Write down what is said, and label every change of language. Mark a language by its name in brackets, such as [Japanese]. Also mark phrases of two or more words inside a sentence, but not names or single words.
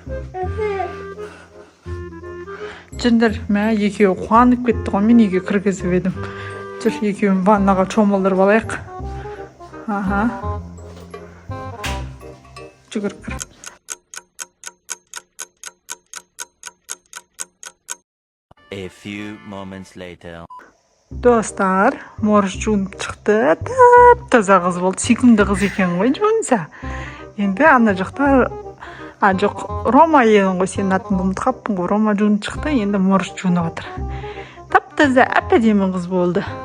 [Kazakh] Жүріңдер, екеуі қуанып кетті ғой, мен үйге кіргізіп едім. Жүр, екеуін ваннаға чомылдырып алайық. Жүгір кір. [English] A few moments later. [Kazakh] Достар, морж жуынып шықты. Таза қыз болды. Сүйкімді қыз екен ғой жуынса. Енді ана жақта жоқ, Рома едің ғой, сенің атыңды ұмытып қалыппын ғой. Рома жуынып шықты, енді морж жуынып отыр. Тап-таза әп-әдемі қыз болды.